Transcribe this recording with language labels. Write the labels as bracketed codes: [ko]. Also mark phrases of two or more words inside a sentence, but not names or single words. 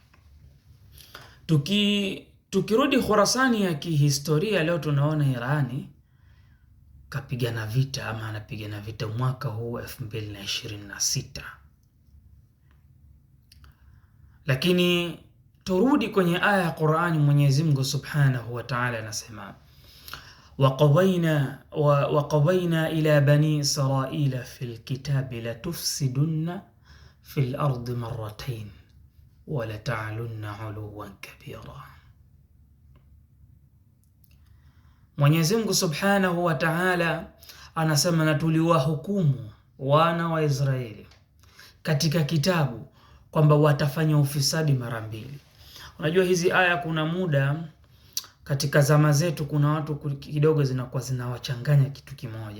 [sw] Tukirudi Khorasani ya kihistoria, leo tunaona Irani kapigana vita ama anapigana vita mwaka huu 2026. Lakini turudi kwenye aya ya Qur'ani, Mwenyezi Mungu [ar] سبحانه وتعالى [sw] anasema [ar] وقضينا إلى بني إسرائيل في الكتاب لتفسدن في الأرض مرتين ولتعلن علوا كبيرا. [sw] Mwenyezi Mungu [ar] سبحانه وتعالى [sw] anasema, na tuliwahukumu wana wa Israeli katika kitabu kwamba watafanya ufisadi mara mbili. Unajua hizi aya kuna muda katika zama zetu kuna watu kidogo zinakuwa zinawachanganya kitu kimoja.